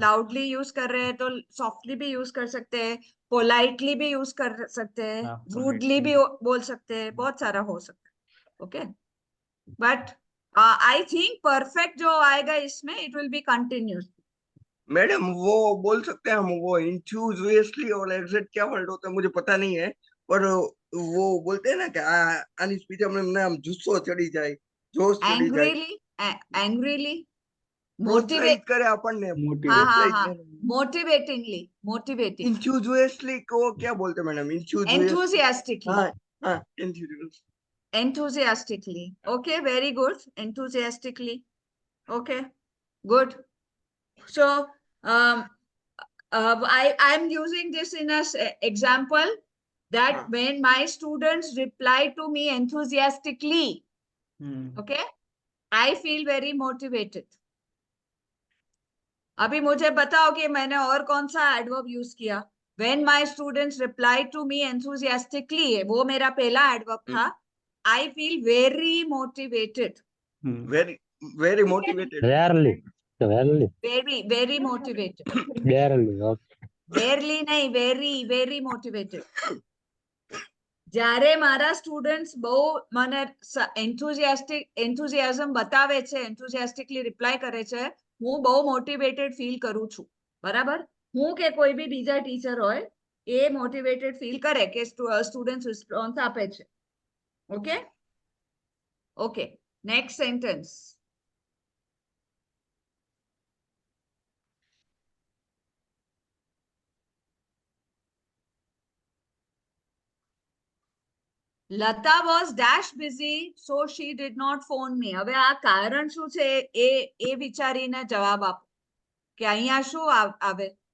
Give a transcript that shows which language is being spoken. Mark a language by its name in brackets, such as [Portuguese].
[English] Loudly use [Hindi] कर रहे हैं तो [English] softly [Hindi] भी use कर सकते हैं. [English] Politely [Hindi] भी use कर सकते हैं. हाँ, Rudely भी [English] politely. [Hindi] बोल सकते हैं. बहुत सारा हो सकता है. Okay. [English] But I think perfect [Hindi] जो आएगा इसमें [English] it will be continuous. [Hindi] Madam वो बोल सकते हैं हम वो इंथुजियास्टली और एग्जैक्ट क्या वर्ड होता है मुझे पता नहीं है पर वो बोलते हैं ना कि [Gujarati] आनी स्पीच हमने हम जुस्सो चढ़ी जाए [Hindi] जोश चढ़ी जाए [English] Angrily, [Hindi] प्रोत्साहित करे [Gujarati] આપણને [Hindi] हाँ प्रोत्साहित हाँ, करे [English] motivating. [Hindi] इंथुजियास्टली को क्या बोलते हैं मैडम [English] Enthusiastically. [Hindi] हाँ हाँ enthusiastic. [English] Enthusiastically. Okay, very good. Enthusiastically. Okay, good. So I'm using this in a example that when my students reply to me enthusiastically, okay, I feel very motivated. [Hindi] अभी मुझे बताओ कि मैंने और कौन सा एडवर्ब यूज किया. [English] When my students reply to me enthusiastically, [Hindi] वो मेरा पहला एडवर्ब था. [English] I feel very motivated. Very motivated. Rarely. Very motivated. Barely. Okay. Barely [Hindi] नहीं, [English] very motivated. [Gujarati] જ્યારે મારા સ્ટુડન્ટ્સ બહુ મને enthusiasm બતાવે છે, enthusiastically રિપ્લાય કરે છે, હું બહુ મોટિવેટેડ ફીલ કરું છું. બરાબર? હું કે કોઈ બી બીજા ટીચર હોય એ મોટિવેટેડ ફીલ કરે કે સ્ટુડન્ટ્સ રિસ્પોન્સ આપે છે. Okay? Okay, next sentence. [English] Lata was dash busy, so she did not phone me. [Gujarati] હવે આ કારણ શું છે એ વિચારીને જવાબ આપો કે અહીંયા શું આવે.